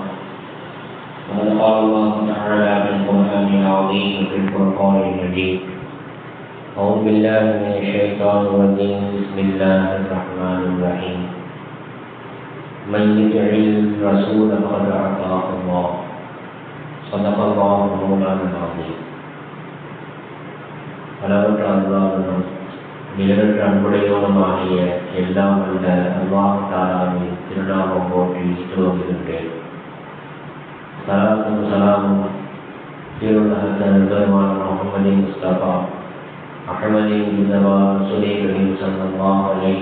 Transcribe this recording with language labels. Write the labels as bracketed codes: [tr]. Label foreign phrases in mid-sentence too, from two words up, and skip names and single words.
[ar] وقد قال الله تعالى في القرآن العظيم وفي الفرقان المجيد: أعوذ بالله من الشيطان الرجيم. بسم الله الرحمن الرحيم. من يطع الرسول فقد أطاع الله. صدق الله مولانا العظيم. [ta] அளவற்ற அல்லாஹ்வும் நிகரற்ற அன்புடையவனுமாகிய எல்லாம் வல்ல அல்லாஹ் தஆலாவின் திருநாமம் போற்றி துவங்குகின்றேன். ஸலாத்தும் ஸலாமும் பெருமானார் முஹம்மது முஸ்தபா அஹ்மதின் முஸ்தபா [ar] رسول الله صلى الله عليه